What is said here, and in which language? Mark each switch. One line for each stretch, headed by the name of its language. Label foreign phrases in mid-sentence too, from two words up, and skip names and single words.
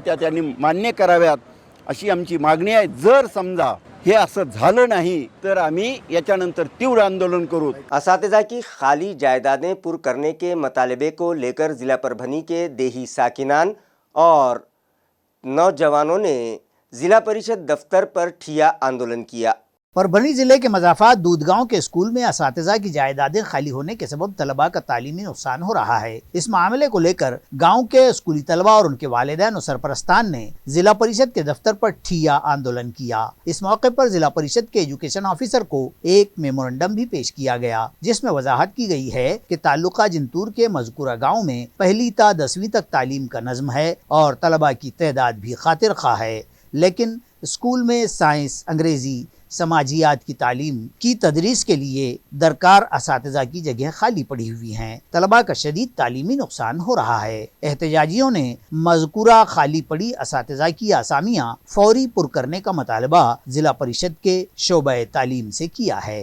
Marathi: त्या त्यांनी मान्य कराव्यात अशी आमची मागणी आहे। जर समजा हे असं झालं नाही तर आम्ही याच्यानंतर तीव्र आंदोलन करू।
Urdu: اساتذہ کی خالی جائیدادیں پر کرنے کے مطالبے کو لے کر ضلع پربھنی کے دیہی ساکنان اور نوجوانوں نے ضلع پریشد دفتر پر ٹھیا آندولن کیا۔ پربھنی ضلع کے مضافات دودھ گاؤں کے اسکول میں اساتذہ کی جائیدادیں خالی ہونے کے سبب طلباء کا تعلیمی نقصان ہو رہا ہے۔ اس معاملے کو لے کر گاؤں کے اسکولی طلباء اور ان کے والدین و سرپرستان نے ضلع پریشد کے دفتر پر ٹھیا آندولن کیا۔ اس موقع پر ضلع پریشد کے ایجوکیشن آفیسر کو ایک میمورنڈم بھی پیش کیا گیا جس میں وضاحت کی گئی ہے کہ تعلقہ جنتور کے مذکورہ گاؤں میں 1 تا 10ویں تک تعلیم کا نظم ہے اور طلباء کی تعداد بھی خاطر خواہ ہے، لیکن اسکول میں سائنس، انگریزی، سماجیات کی تعلیم کی تدریس کے لیے درکار اساتذہ کی جگہ خالی پڑی ہوئی ہیں. طلباء کا شدید تعلیمی نقصان ہو رہا ہے۔ احتجاجیوں نے مذکورہ خالی پڑی اساتذہ کی آسامیاں فوری پُر کرنے کا مطالبہ ضلع پریشد کے شعبہ تعلیم سے کیا ہے.